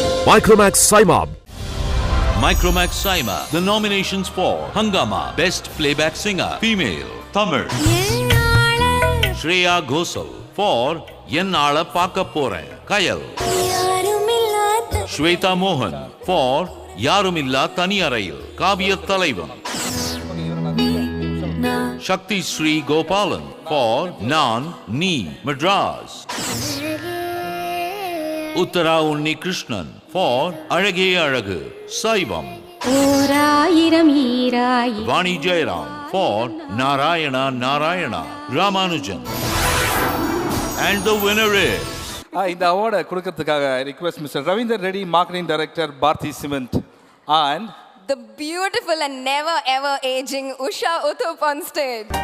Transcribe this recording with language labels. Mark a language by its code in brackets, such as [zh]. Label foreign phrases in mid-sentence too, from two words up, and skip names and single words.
[en] Micromax Saima. Micromax Saima. The nominations for Hangama Best Playback Singer Female Tamil. Shreya Ghosal for Yennala Paaka Poren Kayal. Shweta Mohan for Yarumilla Thaniyarayil Kavya Thalaivan. Shakti Sri Gopalan for Nan Ni Madras. Uttara Unni Krishnan for Arage Aragu Saivam. Vani Jairam for Narayana Narayana Ramanujan. And the winner is [ta] இந்த அவார்டை கொடுக்கறதுக்காக [en] I request Mr. Ravinder Reddy, Marketing Director, Bharti Cement, and the beautiful and never ever aging Usha Uthup on stage.